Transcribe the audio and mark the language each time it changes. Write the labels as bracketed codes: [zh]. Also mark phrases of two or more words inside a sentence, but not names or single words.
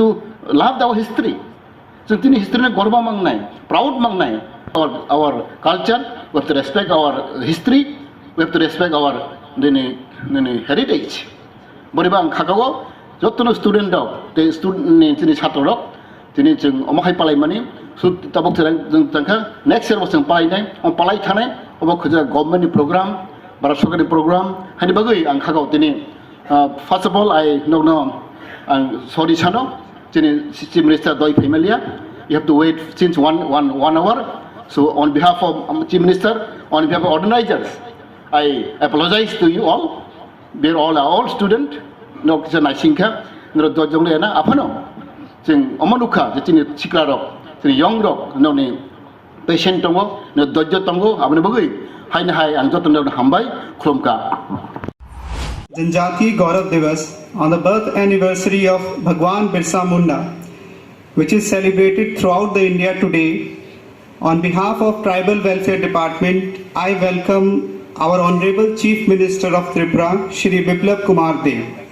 [en] love our history [brx] जों दिनै हिस्ट्रिनि गर्व मांनाय प्राउड मांनाय [en] our culture we have to respect our history we have to respect our दिनै heritage [brx] बोरैबा आं खागाव जतन स्टुडेन्ट दं ते स्टुडेन्टनि दिनै छात्र दं दिनै जों अमाखाय पालाय माने ताबक जों तंखा नेक्स्ट इयर जों पालायनाय पालाय थानाय अबखौ जों गभर्नमेन्टनि प्रग्राम भारत सरकारनि प्रग्राम हानि बागै आं खागाव दिनै [en] first of all I know [brx] आं सरि सानो दिनै [en] chief minister [brx] दय फैमालिया [en] you have to wait since one hour so on behalf of chief minister on behalf of organizers I apologize to you all we are all student no kisah naisingka no dojong le na apa no [brx] जों अमनुखा जिनि सिक्ला रक जों यंग रक ननि पेशेंट दङ न दज्ज दङ आबने बगै हायने हाय आं जतन हामबाय खुलुमका [en] जनजातीय गौरव दिवस on the birth anniversary of Bhagwan Birsa Munda which is celebrated throughout the India today. On behalf of Tribal Welfare Department, I welcome our Honorable Chief Minister of Tripura, Shri Biplab Kumar Dev.